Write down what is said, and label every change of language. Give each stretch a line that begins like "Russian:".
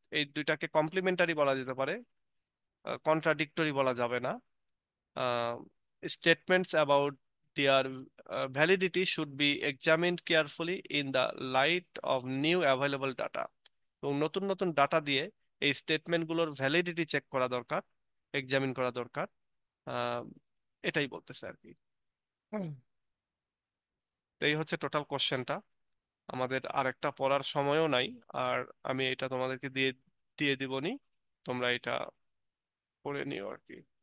Bangla: এই দুইটাকে কমপ্লিমেন্টারি বলা যেতে পারে, কন্ট্রাডিক্টরি বলা যাবে না।
English: Statements about their validity should be examined carefully in the light of new available data.
Bangla: এবং নতুন নতুন ডাটা দিয়ে এই স্টেটমেন্ট গুলোর ভ্যালিডিটি চেক করা দরকার, এক্সামিন করা দরকার। আহ, এটাই বলতেছে আর কি। হুম। তো এই হচ্ছে টোটাল কোশ্চেনটা। আমাদের আরেকটা পড়ার সময়ও নাই। আর আমি এটা তোমাদেরকে দিয়ে দিয়ে দিবনি, তোমরা এটা পড়ে নিও আর কি।